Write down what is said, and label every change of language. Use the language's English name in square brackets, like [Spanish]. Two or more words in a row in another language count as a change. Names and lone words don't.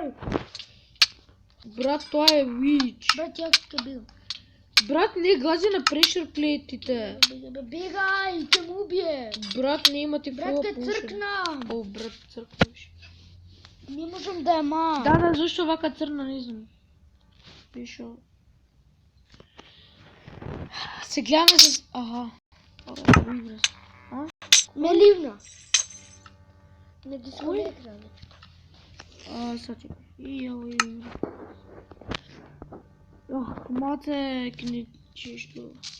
[Macedonian] Брат, тоа е witch. Брат, ја ќе бегам. Брат, не гази на pressure плейтите. Бегај, ќе му убие. Брат, не има ти Брат, ке цркна. Брат, цркнеш. Не можам да ја мам. Да, зашто вака црна, не знам. Пишо. Се гледаме с... Ме ливна. Не дисконектираме. Сачи. Маце книжчето.